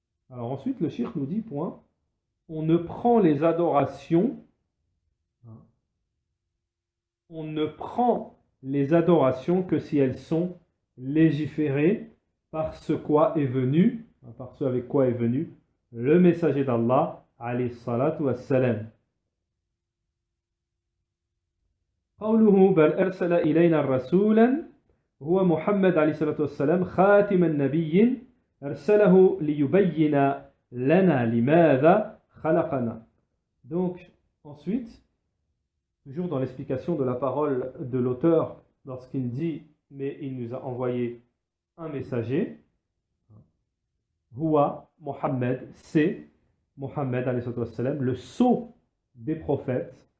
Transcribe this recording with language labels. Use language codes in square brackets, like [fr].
[fr] Alors ensuite, le cheikh nous dit, point, on ne prend les adorations, que si elles sont légiférées par ce avec quoi est venu le messager d'Allah, alayhi salatu wassalam. [ar] قوله بل أرسل إلينا رسولا هو محمد عليه الصلاة والسلام خاتم النبي أرسله ليبين لنا لماذا خلقنا. [fr] Donc ensuite, toujours dans l'explication de la parole de l'auteur, lorsqu'il dit mais il nous a envoyé un messager, Huwa Muhammad, c'est Muhammad alayhi wassalam, le sceau des prophètes.